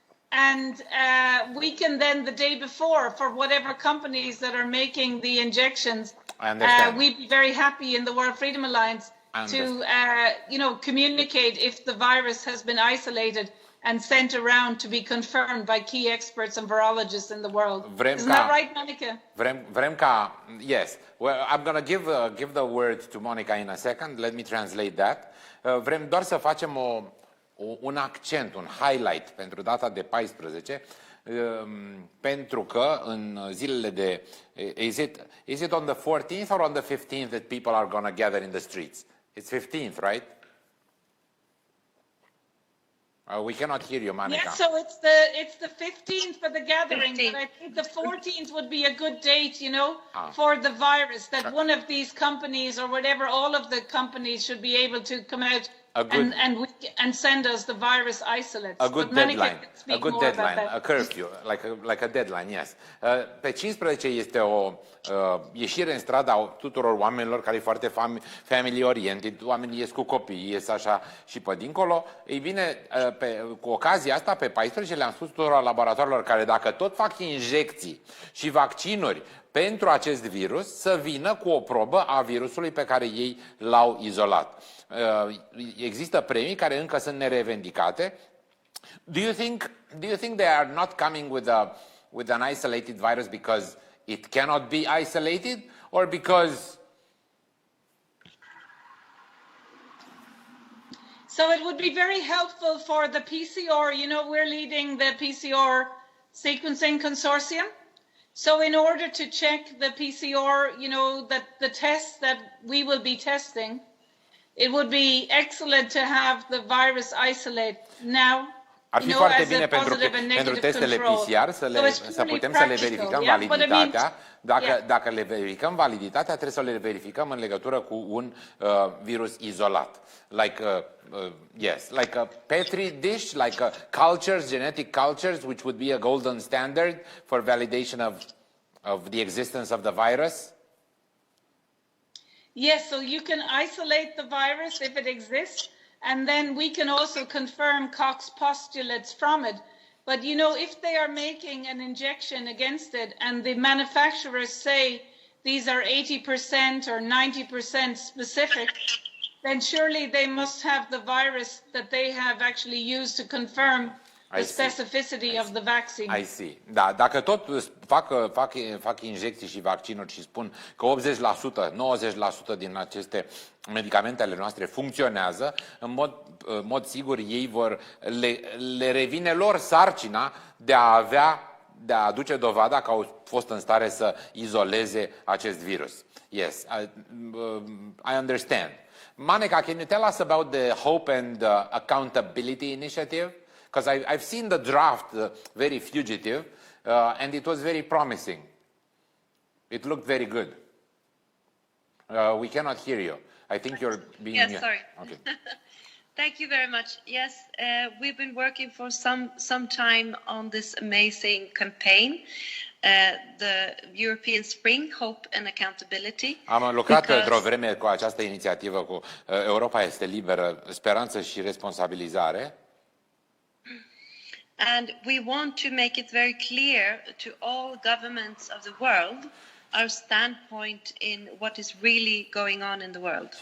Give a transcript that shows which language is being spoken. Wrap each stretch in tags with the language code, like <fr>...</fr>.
<en>And we can then, the day before, for whatever companies that are making the injections, we'd be very happy in the World Freedom Alliance to, communicate if the virus has been isolated and sent around to be confirmed by key experts and virologists in the world. Isn't that right, Monica? Yes. Well, I'm going to give the word to Monica in a second. Let me translate that.</en> <ro>Vrem doar să facem un accent, un highlight pentru data de 14, pentru că în zilele de...</ro> <en>Is it on the 14th or on the 15th that people are going to gather in the streets? It's 15th, right? We cannot hear you, Maneka. Yes, so it's the 15th for the gathering, but I think the 14th would be a good date, for the virus, that one of these companies or whatever, all of the companies should be able to come out and send us the virus isolates. A good deadline, a curfew, like a deadline, yes.</en> <ro>Pe 15 este o ieșire în stradă a tuturor oamenilor care e foarte</ro> <en>family oriented,</en> <ro>oamenii ies cu copii, ies așa și pe dincolo. Ei bine, cu ocazia asta, pe 14 le-am spus tuturor laboratoarelor care dacă tot fac injecții și vaccinuri pentru acest virus, să vină cu o probă a virusului pe care ei l-au izolat. Există premii care încă sunt nerevendicate.</ro> <en>Do you think they are not coming with an isolated virus because it cannot be isolated, or because... So it would be very helpful for the PCR, we're leading the PCR sequencing consortium. So in order to check the PCR, that the tests that we will be testing, it would be excellent to have the virus isolate now.</en> <ro>Ar fi foarte bine pentru testele PCR să putem să le verificăm validitatea. Dacă le verificăm validitatea, trebuie să le verificăm în legătură cu un virus izolat.</ro> <en>Like a petri dish, like a cultures, genetic cultures, which would be a golden standard for validation of the existence of the virus. Yes, so you can isolate the virus if it exists, and then we can also confirm Koch's postulates from it. But, if they are making an injection against it and the manufacturers say these are 80% or 90% specific, then surely they must have the virus that they have actually used to confirm the specificity of the vaccine. I see.</en> <ro>Da, dacă tot fac injecții și vaccinuri și spun că 80%, 90% din aceste medicamente ale noastre funcționează, în mod sigur ei le revine lor sarcina de a aduce dovada că au fost în stare să izoleze acest virus.</ro> <en>Yes, I understand. Maneka, can you tell us about the Hope and Accountability Initiative? Because I've seen the draft, very fugitive, and it was very promising. It looked very good. We cannot hear you. I think you're being... Yes, sorry. Okay. Thank you very much. Yes, we've been working for some time on this amazing campaign, the European Spring, Hope and Accountability.</en> <ro>Am lucrat într-o vreme cu această inițiativă, cu Europa este liberă, speranță și responsabilizare.</ro> <en>And we want to make it very clear to all governments of the world our standpoint in what is really going on in the world.</en>